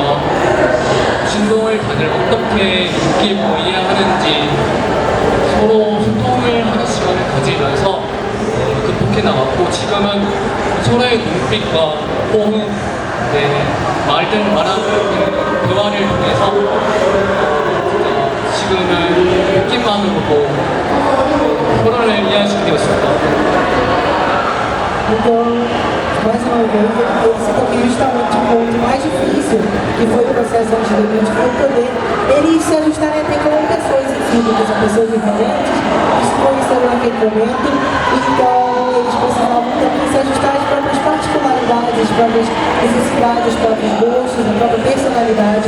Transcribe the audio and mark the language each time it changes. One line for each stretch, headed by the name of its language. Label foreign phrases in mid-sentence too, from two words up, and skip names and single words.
Korean: 진동을 다들 어떻게 느끼고 이해하는지 서로 소통을 하는 시간을 가지면서 극복해 나갔고 지금은 서로의 눈빛과 호흡, 말하는 대화를 통해서 지금은 느낌만으로도 서로를 이해할 수 있게 되었습니다.
Portuguese: Então, mais uma vez, eles citam que justamente o ponto mais difícil, que foi o processo antes do debut, foi poder eles se ajustarem até como pessoas em si, porque são pessoas diferentes, que se conheceram naquele momento, então eles precisavam também se ajustar às próprias particularidades, às próprias necessidades, aos próprios gostos, à própria personalidade.